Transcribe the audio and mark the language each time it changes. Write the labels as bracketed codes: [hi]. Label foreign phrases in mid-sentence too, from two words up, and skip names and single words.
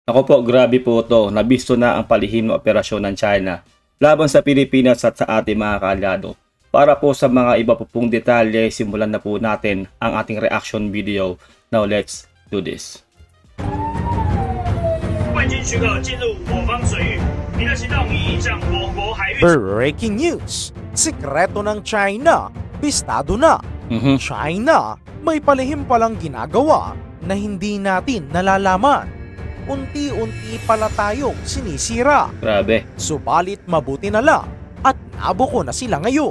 [tl] Ako po, grabe po ito. Nabisto na ang palihim na operasyon ng China laban sa Pilipinas at sa ating mga kaalyado. Para po sa mga iba po pong detalye, simulan na po natin ang ating [en] reaction video. Now let's do this. [zh] 万军许可进入我方水域，你的行动已影响我国海域。 [en] Breaking news! [tl] Sikreto ng China, bistado na. China, may palihim palang ginagawa na hindi natin nalalaman. Unti-unti pala tayong sinisira. Grabe. Subalit mabuti na lang at nabuko na sila ngayon.